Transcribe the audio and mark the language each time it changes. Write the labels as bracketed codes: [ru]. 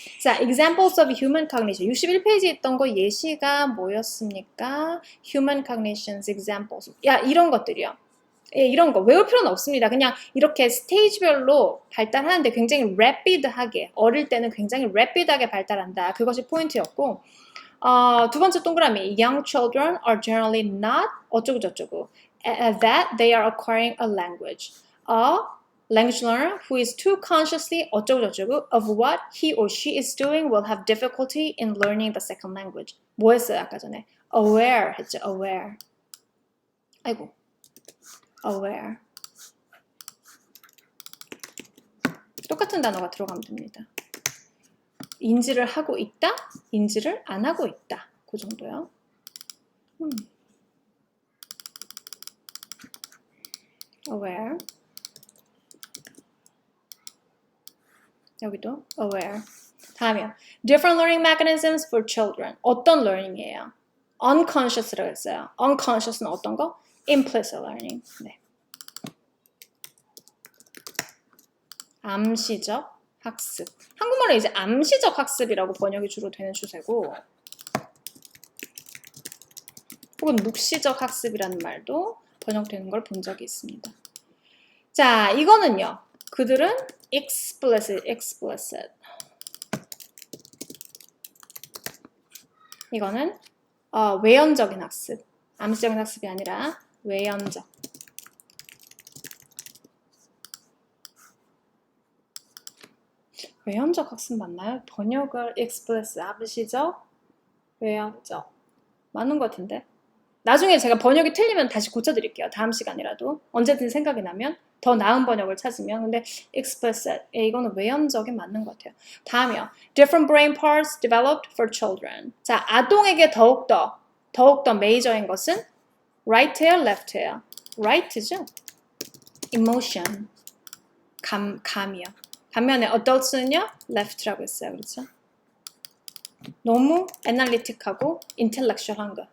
[en] 자, examples of human cognition. [ko] 61페이지에 있던 거 예시가 뭐였습니까? human cognitions examples. 야, 이런 것들이요. 예, 이런 거 외울 필요는 없습니다. 그냥 이렇게 스테이지별로 발달하는데 굉장히 rapid하게 어릴 때는 굉장히 rapid하게 발달한다. [en] 그것이 포인트였고 두 번째 동그라미 young children are generally not 어쩌고 저쩌고 that they are acquiring a language. A language learner who is too consciously 어쩌고 저쩌고 of what he or she is doing will have difficulty in learning the second language. [ko] 뭐 했어요 아까 전에? aware 했죠. aware. 아이고. aware. 똑같은 단어가 들어가면 됩니다. 인지를 하고 있다, 인지를 안 하고 있다. 그 정도요. aware. 여기도 aware. 다음이요. [en] different learning mechanisms for children. [ko] 어떤 learning이에요? unconscious라고 했어요. unconscious는 어떤 거? [en] implicit learning. 네. [ko] 암시적 학습. 한국말로 이제 암시적 학습이라고 번역이 주로 되는 추세고, 혹은 묵시적 학습이라는 말도 번역되는 걸 본 적이 있습니다. 자, 이거는요. 그들은 explicit. 이거는 외연적인 학습. 암시적인 학습이 아니라 외연적. 외연적 학습 맞나요? 번역을 explicit, 암시적, 외연적. 맞는 것 같은데? 나중에 제가 번역이 틀리면 다시 고쳐드릴게요. 다음 시간이라도. 언제든 생각이 나면 더 나은 번역을 찾으면. 근데 explicit, 이거는 외연적이 맞는 것 같아요. 다음이요. [en] Different brain parts developed for children. [ko] 자, 아동에게 더욱더 메이저인 것은 right예요, left예요? right죠. emotion, 감이요. 반면에 adults는요, left라고 했어요. 그렇죠? 너무 애널리틱하고 인텔렉츄얼한 거.